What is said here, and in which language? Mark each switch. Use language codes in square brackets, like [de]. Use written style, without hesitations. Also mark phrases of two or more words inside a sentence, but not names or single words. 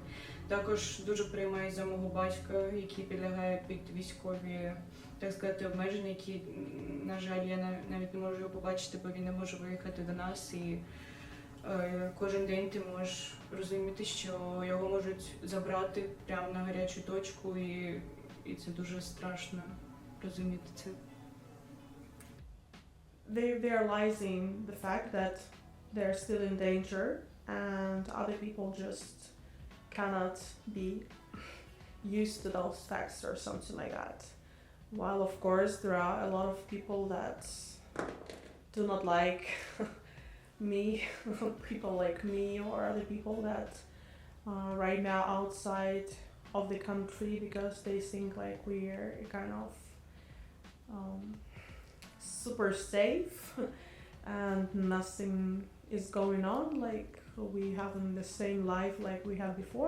[uk] Також дуже переймаюсь за мого батька, який підлягає під військові, так сказати, обмеження, які, на жаль, я навіть не можу його побачити, бо він не може виїхати до нас. І кожен день ти можеш розуміти, що його можуть забрати прямо на гарячу точку, і це дуже страшно розуміти це. [en] They realizing the fact that they're still in danger, and other people just cannot be used to those facts or something like that. While of course there are a lot of people that do not like me, people like me or other people that are right now outside of the country because they think like we're kind of super safe and nothing is going on, like we have the same life like we had before.